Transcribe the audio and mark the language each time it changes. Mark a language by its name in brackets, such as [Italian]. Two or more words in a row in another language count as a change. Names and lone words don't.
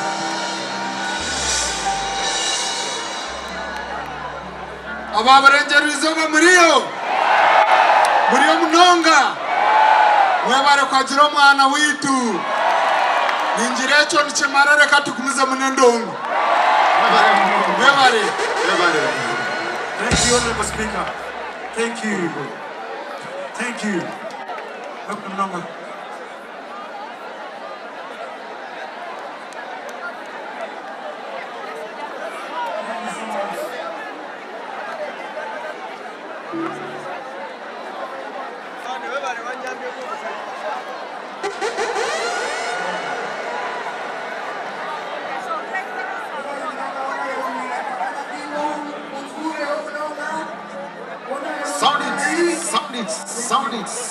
[Nyankole] Ababarengera izoba muriyo munonga mwebare kwagira omwana witu ningira ekyo nikimara reka tukumize munendongo mwebare. [English] Thank you, Honorable Speaker. Thank you. Welcome, Nonga. Sound it.